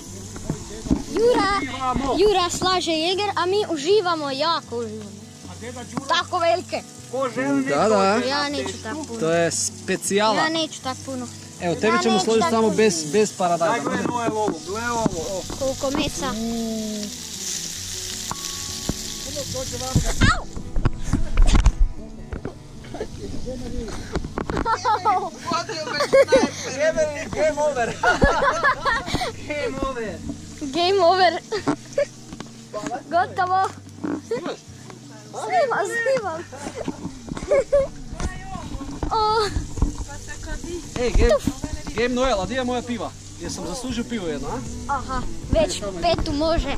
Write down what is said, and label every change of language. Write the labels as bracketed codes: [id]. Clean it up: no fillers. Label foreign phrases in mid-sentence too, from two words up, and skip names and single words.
[hr] Jura slaže jeger, a mi uživamo, jako uživamo. Tako velike. Da, da. Ja neću tako puno. To je specijala. Ja neću tako puno. Evo, tebi ćemo složiti samo bez paradajza. Gle ovo. Koliko mesa. Au! [en] Game over. Game over. Game over. [hr] Gotovo. Snimam. Ej, Game Noel, a gdje je moja piva? Jesam zaslužio pivo jedno, a? Aha, već petu može.